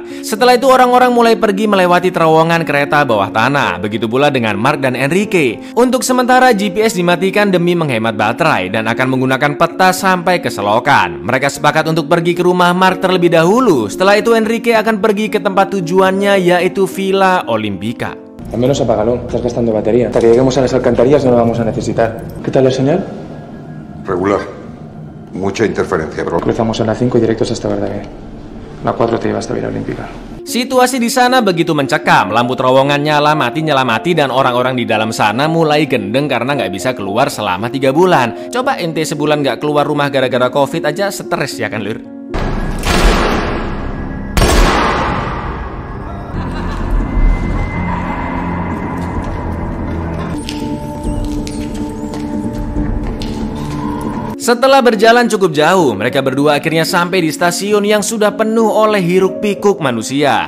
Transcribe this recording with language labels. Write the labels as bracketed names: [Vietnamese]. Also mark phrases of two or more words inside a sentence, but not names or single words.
[Indonesian] Setelah itu orang-orang mulai pergi melewati terowongan kereta bawah tanah. Begitu pula dengan Mark dan Enrique. Untuk sementara GPS dimatikan demi menghemat baterai dan akan menggunakan peta sampai ke selokan. Mereka sepakat untuk pergi ke rumah Mark terlebih dahulu. Setelah itu Enrique akan pergi ke tempat tujuannya, yaitu Villa Olympica. [Spanish] Al menos apágalo, estás gastando batería. Hasta que lleguemos a las alcantarillas no lo vamos a necesitar. ¿Qué tal la señal? Regular. Mucha interferencia, bro. Cruzamos a la 5 y directos hasta Verdaguer. La 4 te lleva hasta Vila Olímpica. [Indonesian] Situasi di sana begitu mencekam, lampu terowongan nyala mati, dan orang-orang di dalam sana mulai gendeng karena nggak bisa keluar selama 3 bulan. Coba ente sebulan nggak keluar rumah gara-gara COVID aja stres ya kan, Lur? Setelah berjalan cukup jauh, mereka berdua akhirnya sampai di stasiun yang sudah penuh oleh hiruk-pikuk manusia.